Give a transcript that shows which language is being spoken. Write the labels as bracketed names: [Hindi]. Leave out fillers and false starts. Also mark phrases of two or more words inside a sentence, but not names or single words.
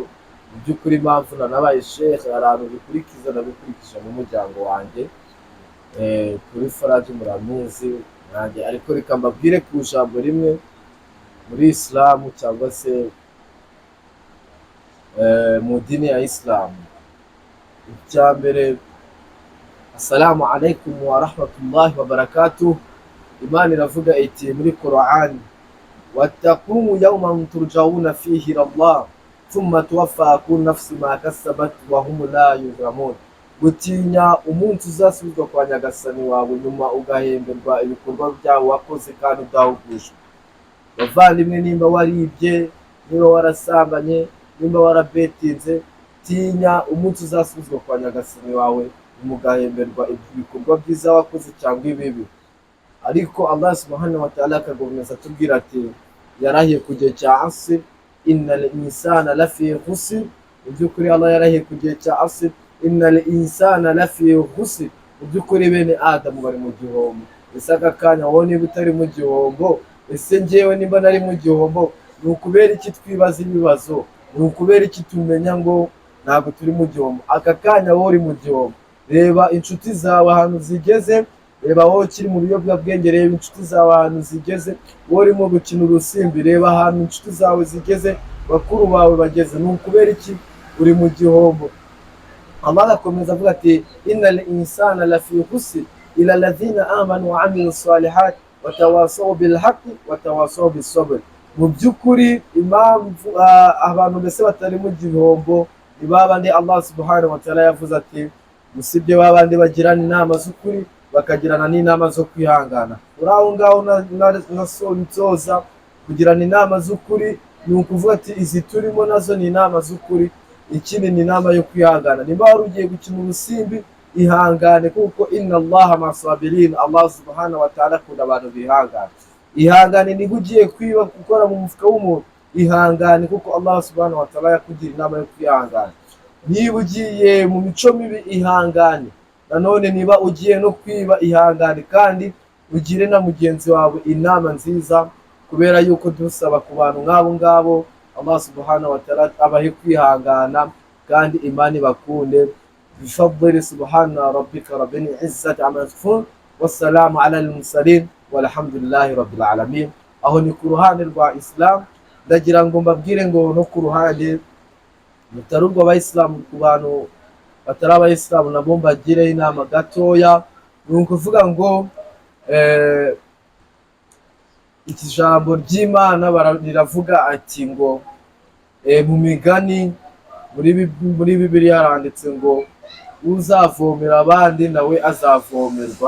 [Kinyarwanda] Mu by'ukuri impamvu nanabaye shehe, hari ahantu bikurikiza nabikurikije n'umuryango wanjye. Kuri Faraji muramuzi nanjye, ariko reka mbabwire ku ijambo rimwe muri Islamu cyangwa se mu dini ya Islamu. Icya mbere, [Arabic] السلام عليكم ورحمة الله وبركاته. [Kinyarwanda] Imana iravuga iti muri Quran, [Arabic] واتقوا يوما ترجعون فيه إلى الله ثم توفى كل نفس ما كسبت وهم لا يظلمون. [Kinyarwanda] Gutinya umunsi uzasubizwa kwa Nyagasani wawe, nyuma ugahemberwa ibikorwa byawe wakoze kandi udahugujwe. Bavandimwe, nimba waribye, nimba warasambanye, nimba warabetinze, tinya umunsi uzasubizwa kwa Nyagasani wawe, mugahemberwa ibikorwa byiza wakoze cyangwa ibibi. Ariko [Arabic] الله سبحانه وتعالى [Kinyarwanda] akagomeza atubwira ati, yarahiye ku gihe cya asr, [Arabic] إن الإنسان لفي خسر. [Kinyarwanda] Mu by'ukuri Allah yarahiye ku gihe cya asr, [Arabic] إن الإنسان لفي خسر. [Kinyarwanda] Mu by'ukuri bene Adamu bari mu gihombo. Ese aka kanya wowe niba utari mu gihombo, ese njyewe nimba nari mu gihombo, ni ukubera iki twibaza ibibazo? Ni ukubera iki tumenya ngo ntabwo turi mu gihombo? Aka kanya wowe uri mu gihombo, reba inshuti zawe ahantu zigeze, reba wowe ukiri mu biyobyabwenge, reba inshuti zawe ahantu zigeze, wowe urimo gukina urusimbi, reba ahantu inshuti zawe zigeze, bakuru bawe bageze. Ni ukubera iki uri mu gihombo? Allah agakomeza avuga ati, [Arabic] إن الإنسان لفي خسر إلا الذين آمنوا وعملوا الصالحات وتواصوا بالحق وتواصوا بالصبر. [Kinyarwanda] Mu by'ukuri impamvu abantu mbese batari mu gihombo ni babandi [Arabic] الله سبحانه وتعالى [Kinyarwanda] yavuze ati, musibye babandi bagirana inama z'ukuri bakagirana n'inama zo kwihangana. Uraho ngaho nsoza kugirana inama z'ukuri, ni ukuvuga ati izi turimo nazo ni inama z'ukuri, ikindi ni inama yo kwihangana. Niba wari ugiye gukina urusimbi, ihangane, kuko [Arabic] إن الله مع الصابرين. الله سبحانه وتعالى [Kinyarwanda] akunda abantu bihangana. Ihangane. Niba ugiye kwiba gukora mu mufuka w'umuntu, ihangane, kuko [Arabic] الله سبحانه وتعالى [Kinyarwanda] yakugira inama yo kwihangana. Niba ugiye mu mico mibi, ihangane. Nanone niba ugiye no kwiba, ihangane, kandi ugire na mugenzi wawe inama nziza, kubera yuko dusaba ku bantu nk'abo ngabo [Arabic] الله سبحانه وتعالى [Kinyarwanda] abahe kwihangana kandi Imana ibakunde. [Arabic] بفضل سبحان ربك رب العزة عما يصفون والسلام على المرسلين والحمد لله رب العالمين. [Kinyarwanda] Aho ni ku ruhande rwa Islam. Ndagira ngo mbabwire ngo no ku ruhande mutarurwa abayisilamu, ku bantu batari abayisilamu nabo mbagire inama gatoya. ni ukuvuga ngo eh, iki jambo ry'Imana riravuga ati ngo mu migani muri Bibiliya haranditse ngo uzavomera abandi nawe azavomerwa.